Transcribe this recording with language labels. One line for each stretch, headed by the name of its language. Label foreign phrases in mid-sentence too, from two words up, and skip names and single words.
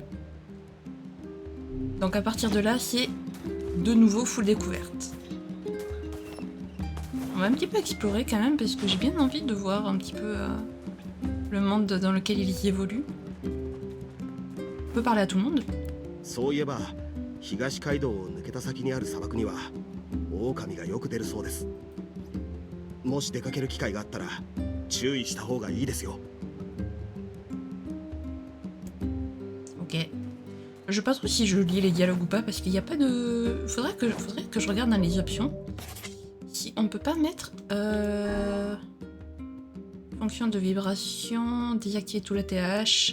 French: Donc à partir de là, c'est de nouveau full découverte. On va un petit peu explorer quand même, parce que j'ai bien envie de voir un petit peu le monde dans lequel ils évoluent. On peut parler à tout le monde.
Japanese: そういえば東街道を抜けた先にある砂漠には狼がよく出るそうです。もし出かける機会があったら注意した方がいいですよ。
French: Ok. Je sais pas trop si je lis les dialogues ou pas parce qu'il n'y a pas de... Faudrait que je regarde dans les options. Si on peut pas mettre... Fonction de vibration, désactiver tout la TH.